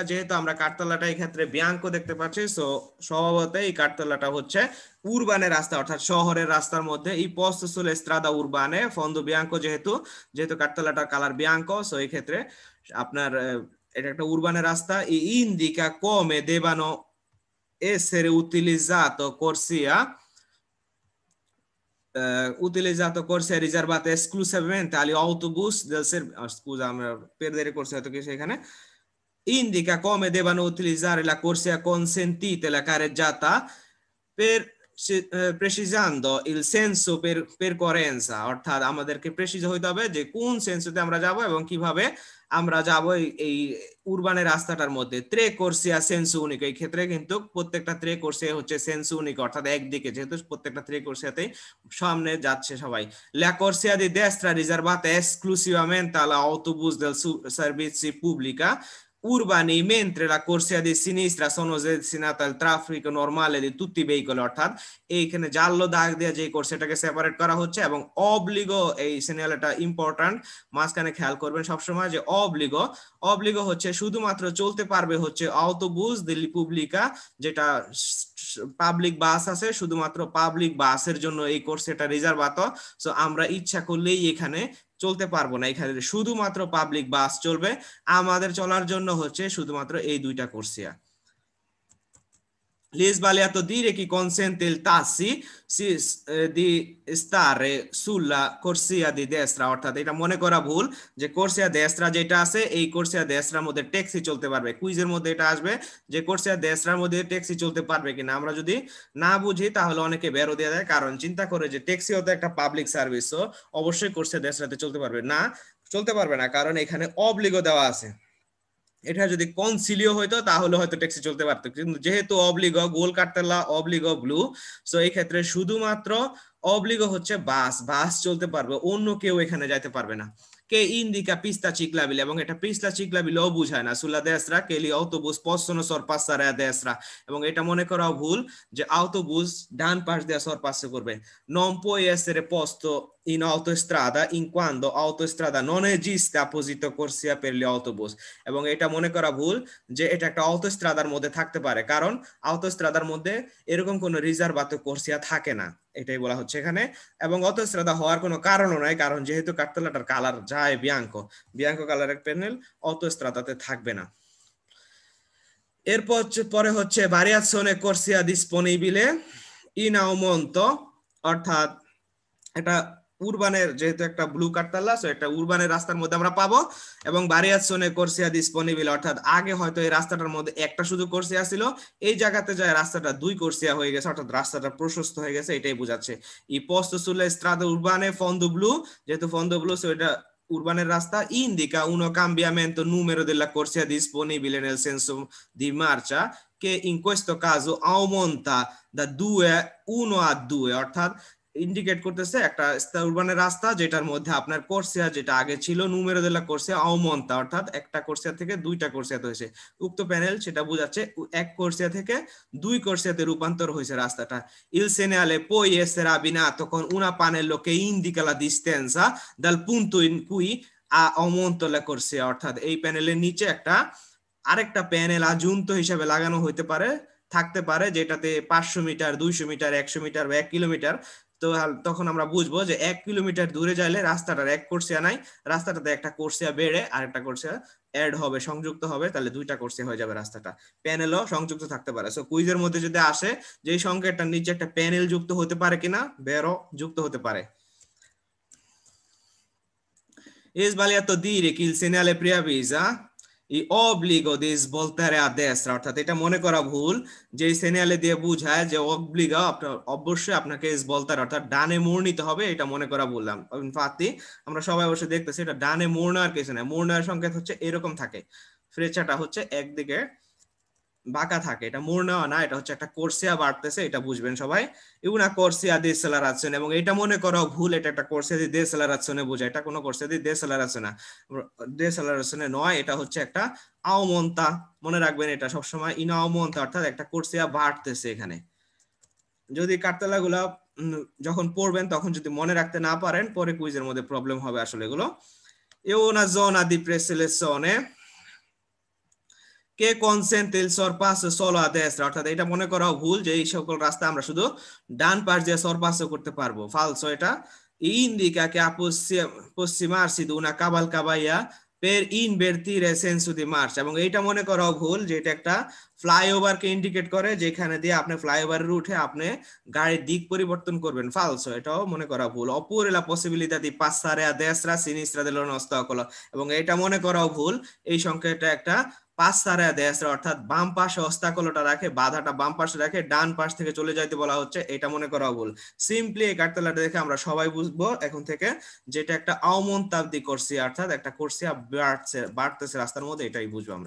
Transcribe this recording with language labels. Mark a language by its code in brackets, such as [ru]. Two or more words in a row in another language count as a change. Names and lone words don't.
[bn] যেহেতু আমরা কাঠতলাটা এই ক্ষেত্রে বিয়াঙ্কো দেখতে পাচ্ছি, সো স্বভাবত এই কাঠতলাটা হচ্ছে উরবানের রাস্তা, অর্থাৎ শহরের রাস্তার মধ্যে। এই [it] posto sulle strade urbane fondo bianco, [bn] যেহেতু যেহেতু কাঠতলাটার কালার বিয়াঙ্কো, সো এই ক্ষেত্রে আপনার এটা একটা উরবানের রাস্তা। [it] ইন্ডিকা come debbano essere utilizzato corsie riservate esclusivamente agli autobus del servizio. Scusa, perdere corsia che এখানে indica come debbano utilizzare la corsia consentita e la carreggiata per precisando il senso per percorrenza, [bn] অর্থাৎ আমাদেরকে প্রেসিজ হইতে হবে যে কোন সেন্সতে আমরা যাব এবং কিভাবে আমরা যাব এই উরবানের রাস্তাটার মধ্যে। [it] tre corsie senso unico, [bn] এই ক্ষেত্রে কিন্তু প্রত্যেকটা [it] tre corsie [bn] হচ্ছে [it] senso unico, [bn] অর্থাৎ একদিকে, যেহেতু প্রত্যেকটা [it] tre corsie [bn] সামনে যাচ্ছে সবাই। [it] La corsia di destra riservata esclusivamente all'autobus del servizio pubblica urbani, mentre la corsia di sinistra sono destinata al traffico normale di tutti i veicoli, [bn] অর্থাৎ এইখানে জাল্লো দাগ দিয়ে যে কোর্সিয়াটাকে সেপারেট করা হচ্ছে। এবং অবলিগো, এই সিগন্যালটা ইম্পর্টেন্ট, মাঝখানে খেয়াল করবেন সবসময় যে অবলিগো হচ্ছে শুধুমাত্র চলতে পারবে হচ্ছে [it] autobus della pubblica, [bn] যেটা পাবলিক বাস আছে, শুধুমাত্র পাবলিক বাসের জন্য এই কোর্সিয়াটা রিজার্ভাতো। সো আমরা ইচ্ছা করলেই এখানে চলতে পারবো না, এখানে শুধুমাত্র পাবলিক বাস চলবে, আমাদের চলার জন্য হচ্ছে শুধুমাত্র এই দুইটা কোর্সিয়া। Gli è sbagliato dire che consente il taxi di stare sulla corsia di destra, অর্থাৎ এটা মনে করা ভুল যে [it] corsia destra [bn] যেটা আছে এই [it] corsia destra [bn] মধ্যে ট্যাক্সি চলতে পারবে। কুইজের মধ্যে এটা আসবে যে [it] corsia destra [bn] মধ্যে ট্যাক্সি চলতে পারবে কিনা। আমরা যদি না বুঝি তাহলে অনেকে বেরো দিয়ে দেয়, কারণ চিন্তা করে যে ট্যাক্সিও তো একটা পাবলিক সার্ভিস, তো অবশ্যই [it] corsia destra [bn] চলতে পারবে না, চলতে পারবে না, কারণ এখানে অবলিগো দেওয়া আছে। এটা যদি কনসিলিও হইতো তাহলে হয়তো ট্যাক্সি চলতে পারতো, কিন্তু যেহেতু অবলিগো, গোল কাটতেলা [it] obbligo blu, [bn] সো এই ক্ষেত্রে শুধুমাত্র অবলিগো হচ্ছে বাস চলতে পারবে, অন্য কেউ এখানে যাইতে পারবে না। [it] কে indica pista ciclabile, [bn] এবং এটা [it] pista ciclabile [bn] বুঝায় না। [it] sulla destra che gli autobus possono sorpassare a destra, [bn] এবং এটা মনে করা ভুল যে autobus ডান পাশ দিয়ে সরপাস করবে। [it] non può essere posto in autostrada in quanto autostrada non esiste apposito corsia per gli autobus, [bn] এবং এটা মনে করা ভুল যে এটা একটা অটোস্ট্রাদার মধ্যে থাকতে পারে, কারণ অটোস্ট্রাদার মধ্যে এরকম কোনো [it] riservato corsia [bn] থাকে না, এটাই বলা হচ্ছে এখানে। এবং অটোস্ট্রাদা হওয়ার কোনো কারণও নাই, কারণ যেহেতু কাঠতলাটার কালার যায় বিয়াঙ্কো কালারের প্যানেল, অটোস্ট্রাদাতে থাকবে না। এরপর পরে হচ্ছে [it] variazione corsia disponibile in aumento, [bn] অর্থাৎ এটা উরবানের, যেহেতু একটা ব্লু কাঠতলা, সো একটা উরবানের রাস্তার মধ্যে আমরা পাবো। [it] এবং variazione corsia disponibile, [bn] অর্থাৎ আগে হয়তো এই রাস্তাটার মধ্যে একটা শুধু কোর্সিয়া ছিল, এই জায়গাতে যায় রাস্তাটা দুই কোর্সিয়া হয়ে গেছে, অর্থাৎ রাস্তাটা প্রশস্ত হয়ে গেছে, এটাই বোঝাচ্ছে। [it] i posto sulle strade urbane fondo blu, যেহেতু fondo blu, [bn] সো এটা উরবানের রাস্তা। [it] indica uno cambiamento numero della corsia disponibile nel senso di marcia che in questo caso aumenta da 1 a 2, [bn] অর্থাৎ ইন্ডিকেট করতেছে একটা উরবানের রাস্তা যেটার মধ্যে আপনার কোর্সিয়া যেটা আগে ছিল [it] numero della corsia aumenta, [bn] অর্থাৎ একটা কোর্সিয়া থেকে দুইটা কোর্সিয়াতে হয়েছে। উক্ত প্যানেল সেটা বোঝাচ্ছে এক কোর্সিয়া থেকে দুই কোর্সিয়াতে রূপান্তর হয়েছে রাস্তাটা। [it] il segnale poi essere abbinato con una pannello che indica la distanza dal punto in cui ha aumento la corsia, [bn] অর্থাৎ এই প্যানেলের নিচে একটা আরেকটা প্যানেল আজুন্ত হিসেবে লাগানো হইতে পারে, থাকতে পারে, যেটাতে 500 মিটার, 200 মিটার, 100 মিটার বা 1 কিলোমিটার। তো তখন আমরা বুঝবো যে 1 কিলোমিটার দূরে যাইলে রাস্তাটার এক কোর্সিয়া নাই, রাস্তাটাতে একটা কোর্সিয়া বেড়ে আরেকটা কোর্সিয়া অ্যাড হবে, সংযুক্ত হবে, তাহলে দুইটা কোর্সিয়া হয়ে যাবে রাস্তাটা। প্যানেলও সংযুক্ত থাকতে পারে। সো কুইজের মধ্যে যদি আসে যে এই সংকেতটার নিচে একটা প্যানেল যুক্ত হতে পারে কিনা, বেরো যুক্ত হতে পারে। [it] è sbagliato dire che il segnale preavvisa i obbligo di svoltare a destra, [bn] অর্থাৎ এটা মনে করা ভুল যে সেনিয়ালে দিয়ে বুঝায় যে অবলিগো আপনার অবশ্যই আপনাকে svoltare, অর্থাৎ ডানে মোড় নিতে হবে, এটা মনে করা বললাম। ইনফ্যাক্ট আমরা সবাই অবশ্যই দেখতেছি এটা ডানে মোড় নেওয়ার কিছু না, মোড় নেওয়ার সংকেত হচ্ছে এরকম থাকে, ফ্রেচাটা হচ্ছে একদিকে বাঁকা থাকে, এটা মোড় নেওয়া না, এটা হচ্ছে একটা কোর্সিয়া বাড়তেছে, এটা বুঝবেন সবাই। [it] una corsia di decelerazione, [bn] এবং এটা মনে করা ভুল, এটা একটা [it] corsia di decelerazione [bn] বোঝায়, এটা কোনো [it] corsia di decelerazione [bn] নয়, এটা হচ্ছে একটা আউমন্তা, মনে রাখবেন এটা সবসময়, [it] in aumenta, [bn] অর্থাৎ একটা কোর্সিয়া বাড়তেছে এখানে। যদি কাঠতলাগুলা যখন পড়বেন তখন যদি মনে রাখতে না পারেন, পরে কুইজের মধ্যে প্রবলেম হবে আসলে এগুলো। [it] è una zona di preselezione কে consente il sorpasso solo a destra, [bn] অর্থাৎ এটা মনে করা ভুল যে এই সকল রাস্তা আমরা শুধু ডান পাশ দিয়ে sorpasso করতে পারবো। ফালসো এটা। [it] indica che approssimarsi di una cavalcavia per invertire senso di marcia, [bn] এবং এইটা মনে করা ভুল যে এটা একটা ফ্লাইওভারকে ইন্ডিকেট করে যেখানে দিয়ে আপনি ফ্লাইওভারের উঠে আপনি গাড়ির দিক পরিবর্তন করবেন। ফালসো, এটাও মনে করা ভুল। [it] oppure la possibilità di passare a destra sinistra dell'ostacolo, [bn] এবং এটা মনে করা ভুল এই সংখ্যাটা একটা [it] passare destra, [bn] অর্থাৎ বাম পাশে অস্তাকলটা রাখে, বাধাটা বাম পাশে রাখে, ডান পাশ থেকে চলে যাইতে বলা হচ্ছে, এটা মনে করা ভুল। সিম্পলি এই কার্তেলাটা দেখে আমরা সবাই বুঝবো এখন থেকে যেটা একটা আউমন্তাবদি কোর্সিয়া, অর্থাৎ একটা কোর্সিয়া বাড়তেছে রাস্তার মধ্যে, এটাই বুঝবো আমরা।